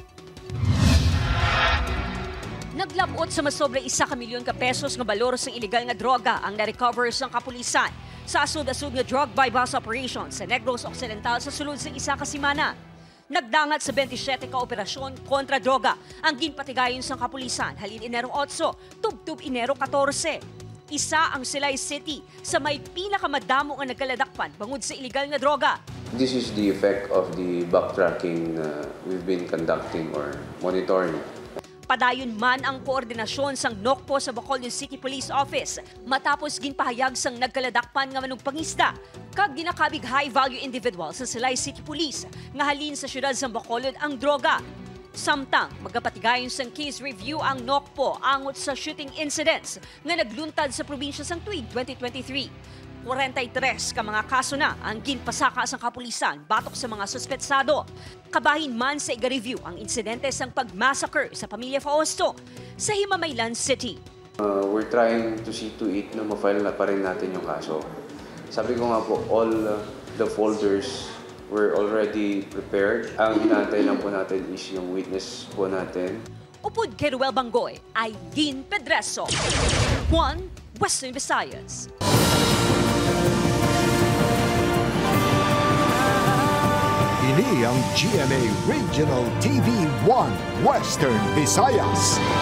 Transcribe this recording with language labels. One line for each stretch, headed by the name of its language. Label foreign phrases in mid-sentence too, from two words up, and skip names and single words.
Hiligaynon: Naglabot sa masobra 1 milyon ka pesos nga balor sa illegal nga droga ang na-recover sa kapulisan sa asud-asud nga
English: drug bypass operation
Hiligaynon: sa Negros Occidental sa sulod sa isa ka semana. Nagdangat sa 27 ka operasyon kontra droga ang ginpatigayon sa kapulisan halin Enero 8, tubtub Enero 14. Isa ang Silay City sa may pinakamadamo nga nagkaladakpan bangod sa illegal nga droga.
English: This is the effect of the backtracking we've been conducting or monitoring.
Hiligaynon: Padayon man ang koordinasyon sang NOCPO sa Bacolod City Police Office matapos ginpahayag sang nagkaladakpan nga manugpangista kag ginakabig
English: high-value individual
Hiligaynon: sa Silay City Police nga halin sa syudad sa Bacolod ang droga. Samtang magapatigayon sang
English: case review
Hiligaynon: ang NOCPO angot sa
English: shooting incidents
Hiligaynon: nga nagluntad sa probinsya sang tuig 2023. 43 ka mga kaso na ang ginpasaka sa kapulisan batok sa mga suspetsado. Kabahin man sa iga-review ang insidente sang pagmassacre sa pamilya Fausto sa Himamaylan City.
English: We're trying to see to it
Filipino: na ma-file na pa rin natin yung kaso. Sabi ko nga po,
English: all the folders were already prepared.
Filipino: Ang inaantay lang po natin is yung witness po natin.
Hiligaynon: Upod kay Ruel Bangoy, Aileen Pedreso, Juan, Western Visayas. Ini ang GMA Regional TV 1 Western Visayas.